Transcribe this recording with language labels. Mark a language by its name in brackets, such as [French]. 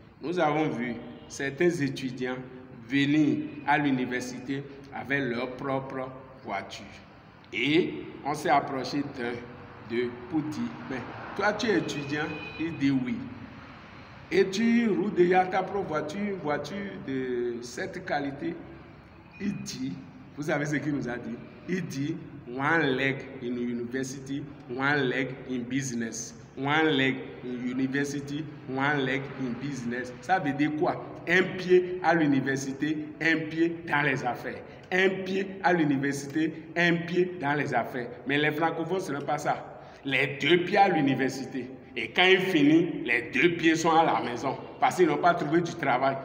[French] Nous avons vu certains étudiants venir à l'université avec leur propre voiture. Et on s'est approché d'un, deux, pour dire, mais toi tu es étudiant? Il dit oui. Et tu roules déjà ta propre voiture de cette qualité? Il dit, vous savez ce qu'il nous a dit? Il dit, [English] one leg in university, one leg in business. One leg in university, one leg in business. [French] Ça veut dire quoi? Un pied à l'université, un pied dans les affaires. Un pied à l'université, un pied dans les affaires. Mais les francophones, ce n'est pas ça. Les deux pieds à l'université. Et quand il finit, les deux pieds sont à la maison. Parce qu'ils n'ont pas trouvé du travail.